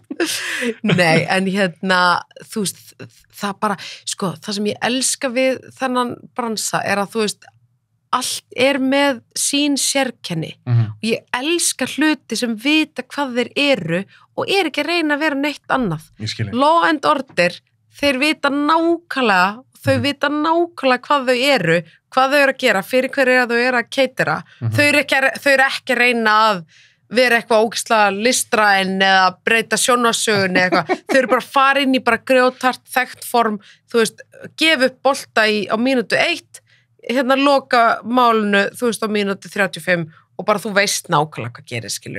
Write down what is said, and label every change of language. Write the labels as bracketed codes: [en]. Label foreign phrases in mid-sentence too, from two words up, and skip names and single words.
[is] Nei, en þú veist, það bara, sko, það sem ég elska við þennan bransa er að, þú veist, allt er með sín sérkenni og ég elska hluti sem vita hvað þeir eru og er ekki að reyna að vera neitt annað. Ég skilji. Law and Order, þeir vita nákvæmlega hvað þau eru, hvað þau eru að gera, fyrir hverju þau eru að keitera. Þau eru ekki að reyna að vera eitthvað ógeðslega listræn eða breyta sjónvarpssögunni eða eitthvað. Þau eru bara að fara inn í bara grjótart þekkt form, þú veist, gefa upp bolta á mínútu 1, loka málinu, þú veist, á mínútu 35 og bara þú veist nákvæmlega hvað gerir, skilur.